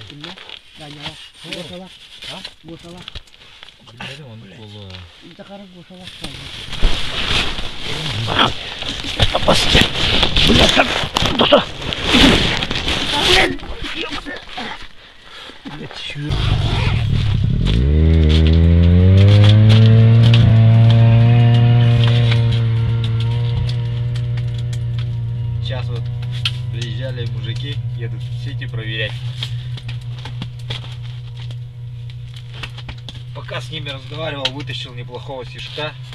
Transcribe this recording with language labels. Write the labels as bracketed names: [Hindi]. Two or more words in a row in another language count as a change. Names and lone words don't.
[Indonesian] Ini, banyak. Gua salah. Hah? Gua salah. Bener untuk bola. Itu karena gua salah. Apa sih? Belasan. Betul. Kalian. [English] Let's shoot. [Russian] Сейчас вот приезжали мужики, едут сети проверять. Пока с ними разговаривал, вытащил неплохого сишка.